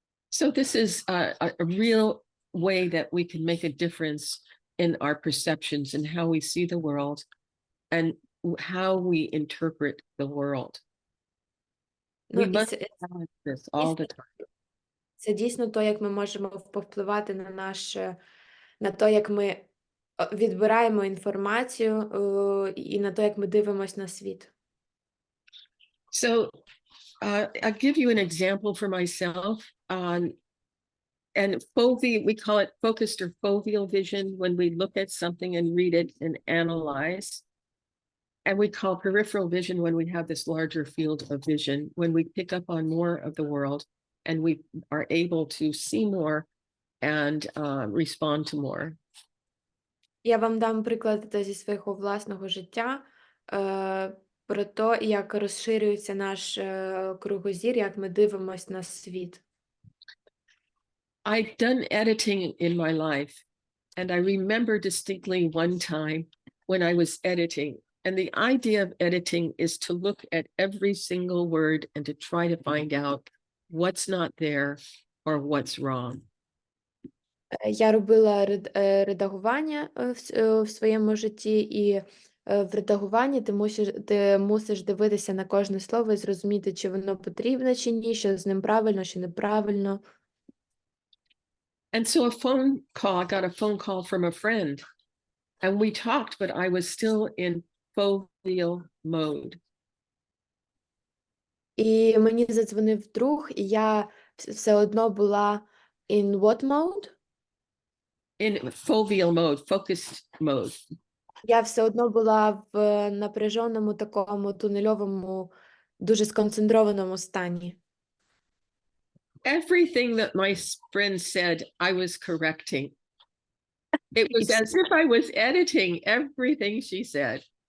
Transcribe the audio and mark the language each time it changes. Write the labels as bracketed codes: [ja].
[en] So this is a real way that we can make a difference in our perceptions and how we see the world and how we interpret the world. We must balance this all the time. [uk] Це дійсно то, як ми можемо повпливати на те, як ми відбираємо інформацію і на те, як ми дивимося на світ. [en] So I'll give you an example for myself. And we call it focused or foveal vision when we look at something and read it and analyze. And we call peripheral vision when we have this larger field of vision, when we pick up on more of the world and we are able to see more and respond to more. [uk] Я вам дам приклад зі свого власного життя про те, як розширюється наш кругозір, як ми дивимося на світ. [en] I've done editing in my life, and I remember distinctly one time when I was editing. And the idea of editing is to look at every single word and to try to find out what's not there or what's wrong. [uk] Я робила редагування в своєму житті, і в редагуванні ти мусиш дивитися на кожне слово і зрозуміти, чи воно потрібно, чи ні, що з ним правильно, чи неправильно. [en] And so I got a phone call from a friend, and we talked, but I was still in foveal mode. [uk] І мені задзвонив друг, і я все одно була [en] in what mode? In foveal mode, focused mode. [uk] Я все одно була в напряженому такому тунельовому, дуже сконцентрованому стані. [en] Everything that my friend said, I was correcting. It was as if I was editing everything she said.